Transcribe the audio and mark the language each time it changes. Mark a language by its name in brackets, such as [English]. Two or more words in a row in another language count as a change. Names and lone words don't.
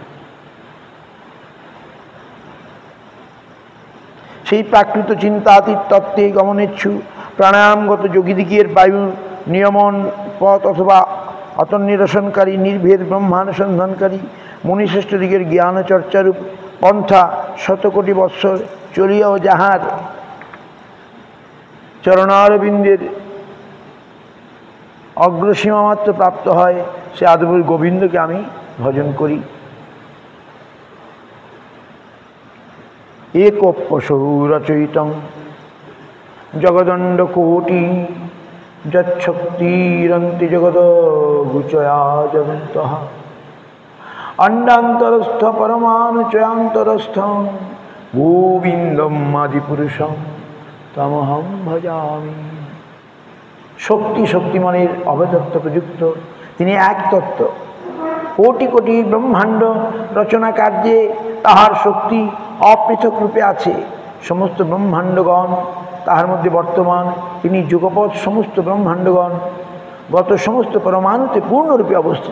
[Bangla] সেই প্রাকৃত চিন্তাতীত তত্ত্বে গমনেচ্ছু প্রাণায়ামগত যোগীদিগের বায়ু নিয়মন পথ অথবা অতন্নিরসনকারী নির্ভেদ ব্রহ্মানুসন্ধানকারী মুনিশ্রেষ্ঠ দিগের জ্ঞান চর্চারূপ পন্থা শতকোটি বৎসর চলিয়াও যাহার চরণারবিন্দের অগ্রসীমা মাত্র প্রাপ্ত হয়, সে আদিপুরুষ গোবিন্দকে আমি ভজন করি। [Sanskrit] একোপশৌরচয়িতং জগদণ্ড কোটি যচ্ছক্তিরন্তি জগদ গুচয়া জগন্তঃ অণ্ডান্তরস্থ পরমাণুচয়ান্তরস্থ গোবিন্দম আদিপুরুষম তমহম ভজামি। [Bangla] শক্তি শক্তিমানের অবতত্ত্ব প্রযুক্ত তিনি এক তত্ত্ব। কোটি কোটি ব্রহ্মাণ্ড রচনা কার্যে তাহার শক্তি অপৃথক রূপে আছে। সমস্ত ব্রহ্মাণ্ডগণ তাহার মধ্যে বর্তমান। তিনি যুগপৎ সমস্ত ব্রহ্মাণ্ডগণ গত সমস্ত পরমাণুতে পূর্ণরূপে অবস্থিত।